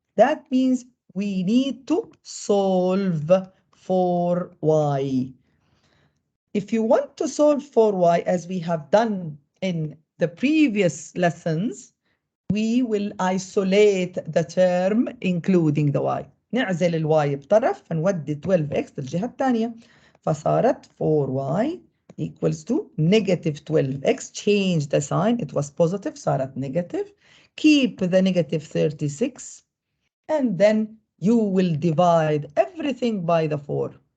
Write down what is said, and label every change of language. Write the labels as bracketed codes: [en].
[en] That means we need to solve for y. If you want to solve for y, as we have done in the previous lessons, we will isolate the term including the y. [ar] نعزل الواي بطرف فنودي 12x للجهة الثانية. [en] فصارت 4y equals to negative 12x. Change the sign. It was positive. صارت negative. Keep the negative 36. And then you will divide everything by the 4.